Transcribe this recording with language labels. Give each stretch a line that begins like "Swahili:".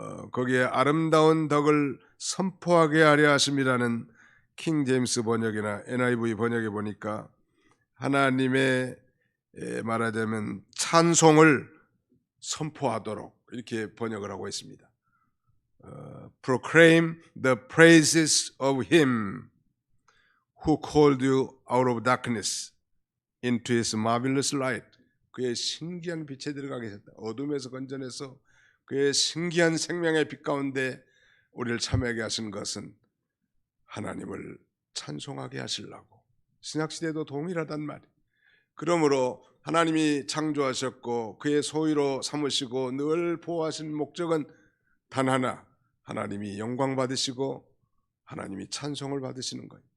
Korean: 거기에 아름다운 덕을 선포하게 하려 하심이라는 킹 제임스 번역이나 NIV 번역에 보니까 하나님의 말하자면 찬송을 선포하도록 이렇게 번역을 하고 있습니다.
English: Proclaim the praises of him who called you out of darkness into his marvelous light.
Korean: 그의 신기한 빛에 들어가게 하셨다. 어둠에서 건져내서 그의 신기한 생명의 빛 가운데 우리를 참여하게 하신 것은 하나님을 찬송하게 하시려고. 신약시대도 동일하단 말이에요. 그러므로 하나님이 창조하셨고 그의 소유로 삼으시고 늘 보호하신 목적은 단 하나, 하나님이 영광 받으시고 하나님이 찬송을 받으시는 거예요.